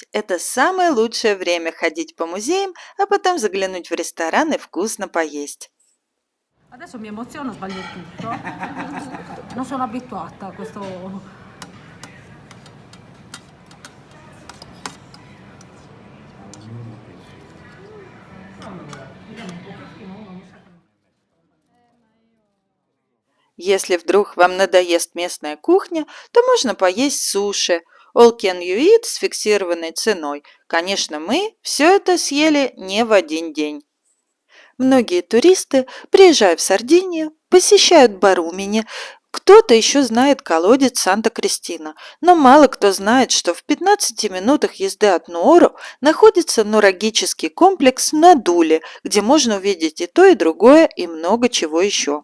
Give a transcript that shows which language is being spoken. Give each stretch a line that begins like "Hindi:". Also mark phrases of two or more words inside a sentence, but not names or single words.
Russian: это самое лучшее время ходить по музеям, а потом заглянуть в ресторан и вкусно поесть.
Italian: Adesso mi emoziono, sbaglio tutto. Non sono abituata a questo.
Russian: Если вдруг вам надоест местная кухня, то можно поесть суши.
English: All can you eat
Russian: с фиксированной ценой. Конечно, мы все это съели не в один день. Многие туристы, приезжая в Сардинию, посещают Барумини. Кто-то еще знает колодец Санта-Кристина, но мало кто знает, что в 15 минутах езды от Нуоро находится нурагический комплекс Надуле, где можно увидеть и то, и другое, и много чего еще.